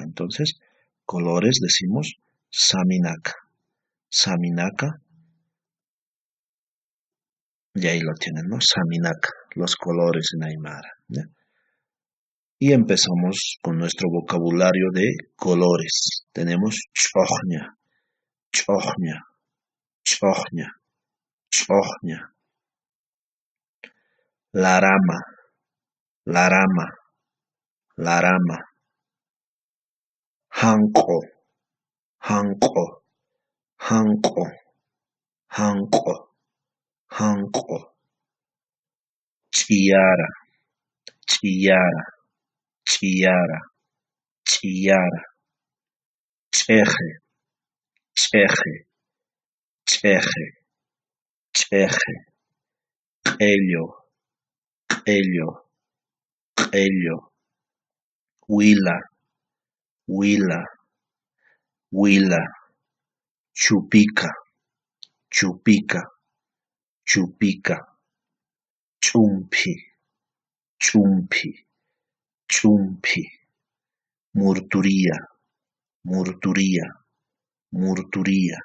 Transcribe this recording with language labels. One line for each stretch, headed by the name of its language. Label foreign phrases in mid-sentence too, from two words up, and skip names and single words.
Spanish: Entonces, colores decimos saminaka. Saminaka. Y ahí lo tienen, ¿no? Saminaka, los colores en aymara, ¿ya? Y empezamos con nuestro vocabulario de colores.
Aymara: Tenemos chohña, chohña, chohña, chohña. Larama, larama, larama. Hanko, hanko, hanko, hanko, hanko. Chillara, chillara, chillara, chillara. Cheje, cheje, cheje, cheje. Ello, ello, ello. Huila, huila, huila. Chupica, chupica, chupica. Chumpi, chumpi, chumpi. Murturía, murturía, murturía.